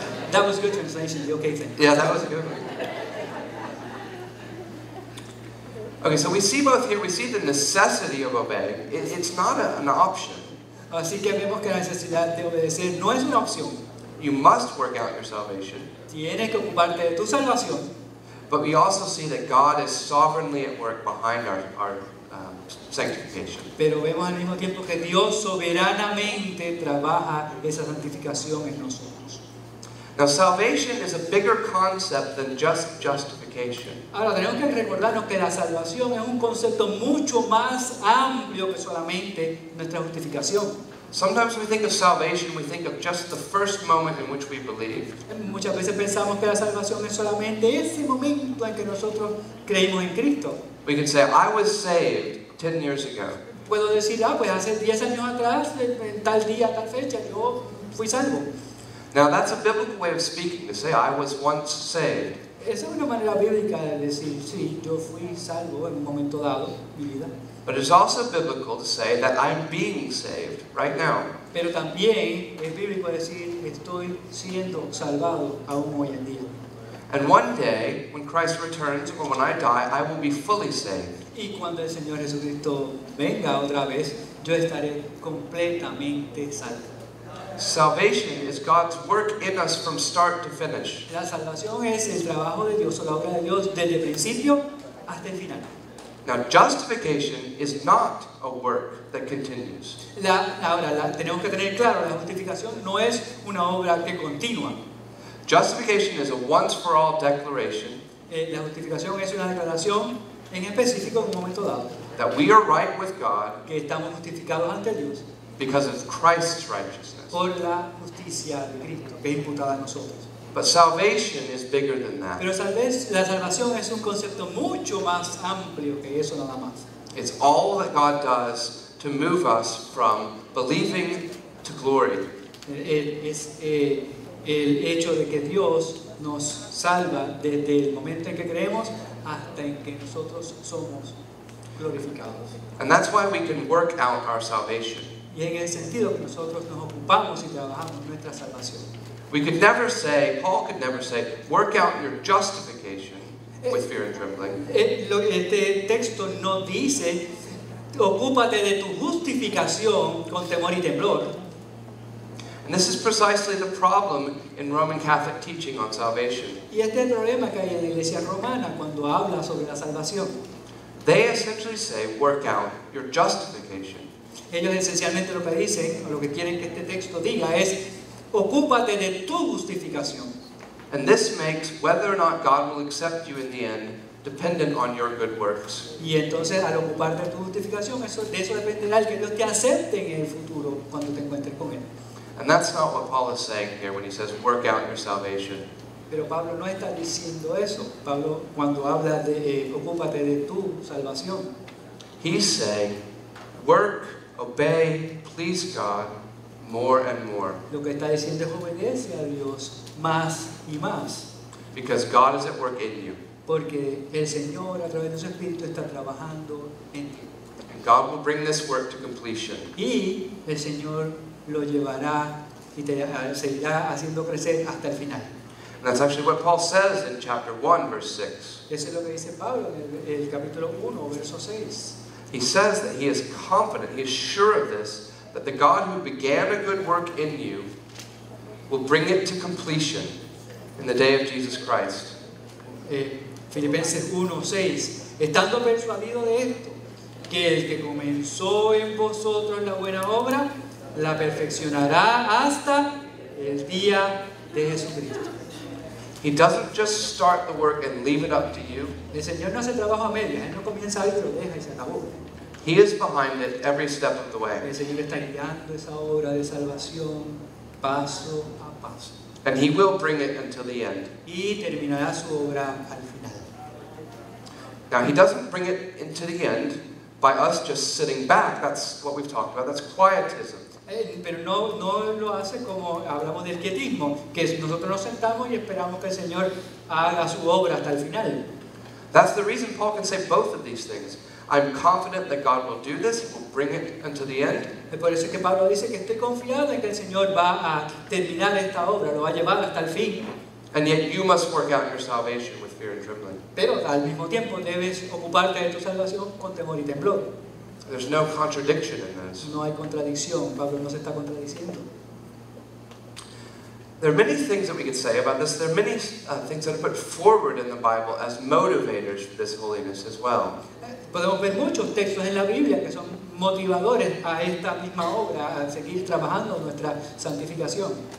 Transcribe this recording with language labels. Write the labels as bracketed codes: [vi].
[en] That was good translation, the okay thing. Yeah, that was a good one. Okay, so we see both here, we see the necessity of obeying. It's not an option. [es] Así que vemos que la necesidad de obedecer no es una opción. [en] You must work out your salvation. [es] Tienes que ocuparte de tu salvación. [en] But we also see that God is sovereignly at work behind our sanctification. [es] Pero vemos al mismo tiempo que Dios soberanamente trabaja esa santificación en nosotros. [en] Now, salvation is a bigger concept than just justification. [es] Ahora tenemos que recordarnos que la salvación es un concepto mucho más amplio que solamente nuestra justificación. [en] Sometimes we think of salvation, we think of just the first moment in which we believe. [es] Muchas veces pensamos que la salvación es solamente ese momento en que nosotros creímos en Cristo. [en] We could say, I was saved 10 years ago. [es] Puedo decir, pues hace 10 años atrás, en tal día, tal fecha, yo fui salvo. [en] Now, that's a biblical way of speaking, to say, I was once saved. [es] Esa es una manera bíblica de decir, sí, yo fui salvo en un momento dado, mi vida. [en] But it's also biblical to say that I'm being saved right now. [es] Pero también es bíblico decir, estoy siendo salvado aún hoy en día. [en] And one day, when Christ returns or when I die, I will be fully saved. [es] Y cuando el Señor Jesucristo venga otra vez, yo estaré completamente salvo. [en] Salvation is God's work in us from start to finish. [es] La salvación es el trabajo de Dios o la obra de Dios desde el principio hasta el final. [en] Now, justification is not a work that continues. [es] Ahora, tenemos que tener claro, la justificación no es una obra que continúa. [en] Justification is a once-for-all declaration [es] La justificación es una declaración en específico en un momento dado, [en] that we are right with God [es] que estamos justificados ante Dios [en] because of Christ's righteousness. [es] por la justicia de Cristo que es imputada a nosotros. [en] But salvation is bigger than that. [es] Pero la salvación es un concepto mucho más amplio que eso nada más. [en] It's all that God does to move us from believing to glory. [es] Es el hecho de que Dios nos salva desde el momento en que creemos hasta en que nosotros somos glorificados. [en] And that's why we can work out our salvation. [es] Y en el sentido que nosotros nos ocupamos y trabajamos nuestra salvación. [en] We could never say, Paul could never say, work out your justification with fear and trembling. [es] Este texto no dice, ocúpate de tu justificación con temor y temblor. [en] And this is precisely the problem in Roman Catholic teaching on salvation. [es] Y este es el problema que hay en la Iglesia romana cuando habla sobre la salvación. [en] They essentially say, work out your justification. [es] Ellos esencialmente lo que dicen, o lo que quieren que este texto diga es, ocúpate de tu justificación. [en] And this makes whether or not God will accept you in the end dependent on your good works. [es] Y entonces al ocuparte de tu justificación, de eso dependerá el que Dios te acepte en el futuro cuando te encuentres con Él. [en] And that's not what Paul is saying here when he says, work out your salvation. [es] Pero Pablo no está diciendo eso. Pablo, cuando habla de ocúpate de tu salvación, [en] He's saying, work, obey, please God more and more. [es] lo que está diciendo es obedece a Dios más y más. [en] Because God is at work in you. [es] Porque el Señor a través de su Espíritu está trabajando en ti. [en] And God will bring this work to completion. [es] Y el Señor lo llevará y te seguirá haciendo crecer hasta el final. [en] And that's actually what Paul says in chapter 1, verse 6. [es] Eso es lo que dice Pablo en el capítulo 1, verso 6. [en] He says that he is confident, he is sure of this, that the God who began a good work in you will bring it to completion in the day of Jesus Christ. [es] Filipenses 1, 6. Estando persuadido de esto, que el que comenzó en vosotros la buena obra, la perfeccionará hasta el día de Jesucristo. [en] He doesn't just start the work and leave it up to you. [es] El Señor no hace trabajo a medias, Él no comienza algo y lo deja y se acabó. [en] He is behind it every step of the way. [es] El Señor está guiando esa obra de salvación paso a paso. [en] And he will bring it until the end. [es] Y terminará su obra al final. [en] Now, he doesn't bring it into the end by us just sitting back. That's what we've talked about. That's quietism. [es] Pero no lo hace como hablamos del quietismo, que nosotros nos sentamos y esperamos que el Señor haga su obra hasta el final. [en] That's the reason Paul can say both of these things. I'm confident that God will do this. He will bring it until the end. [es] Por eso es que Pablo dice que estoy confiado en que el Señor va a terminar esta obra, lo va a llevar hasta el fin. [en] And yet you must work out your salvation with fear and trembling. [es] Pero al mismo tiempo debes ocuparte de tu salvación con temor y temblor. [en] There's no contradiction in this. [es] No hay contradicción, Pablo no se está contradiciendo. [en] There are many things that we could say about this. There are many things that are put forward in the Bible as motivators for this holiness as well. [es] Podemos ver muchos textos en la Biblia que son motivadores a esta misma obra, a seguir trabajando nuestra santificación.